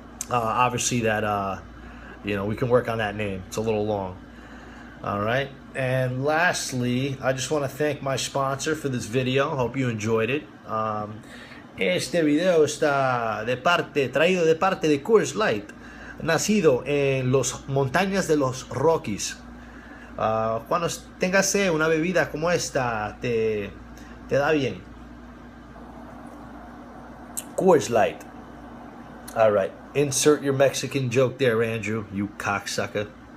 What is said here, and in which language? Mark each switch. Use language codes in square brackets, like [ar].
[en] Obviously that, we can work on that name. It's a little long. All right. And lastly, I just want to thank my sponsor for this video. Hope you enjoyed it. [es] Este video está traído de parte de Coors Light, nacido en las montañas de los Rockies. Cuando tengas una bebida como esta, te da bien. [en] Coors Light. All right. Insert your Mexican joke there, Andrew, you cocksucker.